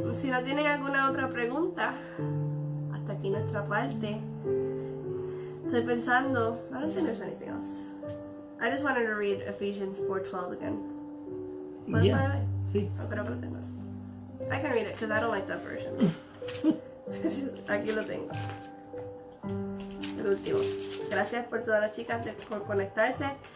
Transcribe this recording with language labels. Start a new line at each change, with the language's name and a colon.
Spanish: Si no tienen alguna otra pregunta, hasta aquí nuestra parte. Estoy pensando,
English: I don't think there's anything else. I just wanted to read Ephesians 4:12 again.
Spanish: ¿Puedes ponerlo? Sí. No, creo que lo tengo.
English: I can read it because I don't like that version.
Spanish: Aquí lo tengo. El último. Gracias por todas las chicas por conectarse.